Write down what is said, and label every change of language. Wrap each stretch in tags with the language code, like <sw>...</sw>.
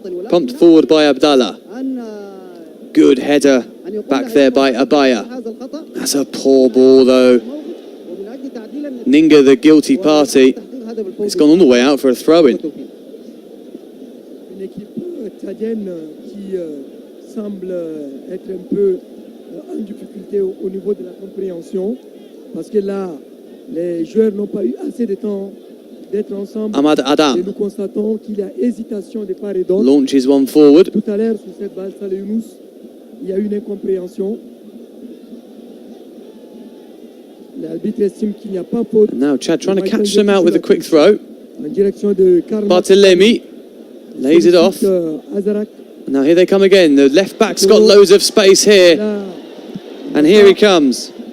<en>Pumped forward by Abdallah. Good header back there by Abaya. That's a poor ball though. Ninga, the guilty party. It's gone all the way out for a throw-in.</en> <fr>Une équipe tchadienne qui semble être un peu en difficulté au niveau de la compréhension, parce que là, les joueurs n'ont pas eu assez de temps d'être ensemble. Ahmad Adam. Et nous constatons qu'il y a hésitation de part et d'autre.</fr> <en>Launches one forward.</en> <fr>Tout à l'heure, sur cette balle, Saleh Younous, il y a eu une incompréhension. L'arbitre estime qu'il n'y a pas faute.</fr> <en>Now Chad trying to catch them out with a quick throw.</en> <fr>En direction de</fr> <en>Barthelemy lays it off. Now here they come again. The left back's got loads of space here. And here he comes.</en>